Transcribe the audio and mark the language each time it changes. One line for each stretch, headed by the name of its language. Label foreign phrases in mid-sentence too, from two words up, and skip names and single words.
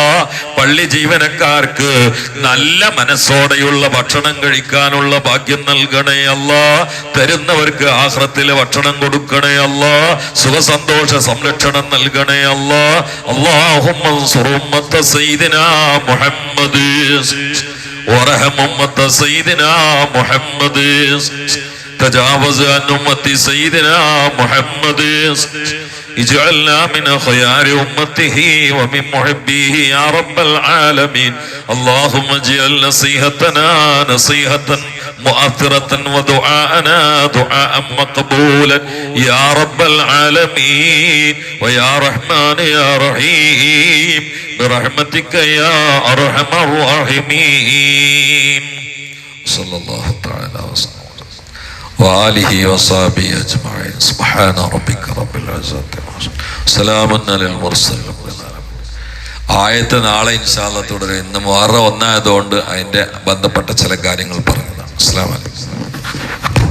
Malayalam: പള്ളി ജീവനക്കാർക്ക് നല്ല മനസ്സോടെയുള്ള ഭക്ഷണം കഴിക്കാനുള്ള ഭാഗ്യം നൽകണേ അല്ലാ. തരുന്നവർക്ക് ആഖിറത്തിലെ ഭക്ഷണം കൊടുക്കണേ അല്ലാ. സുഖസന്തോഷ സംരക്ഷണം നൽകണേ അല്ലാ.
Arabic: اللهم انصر أمة سيدنا محمد وارحم أمة سيدنا محمد. تجاوز عن أمة سيدنا محمد. اجعلنا من خيار أمته ومن محبيه يا رب العالمين. اللهم اجعل نصيحتنا نصيحة مؤثرة ودعاءنا دعاء مقبولا يا رب العالمين. ويا رحمن يا رحيم برحمتك يا أرحم الراحمين. صلى الله تعالى وسلم. وآله وصحبه أجمعين سبحان ربك رب العزة سلام على المرسلين.
Malayalam: ആയത്ത് നാളെ
Arabic: إن شاء الله
Malayalam: തുടരും. ഇന്ന് മുഹറം 1 ആയതുകൊണ്ട് അതിന്റെ ബന്ധപ്പെട്ട ചില കാര്യങ്ങൾ പറയുന്നതാണ്.
Arabic: السلام عليكم.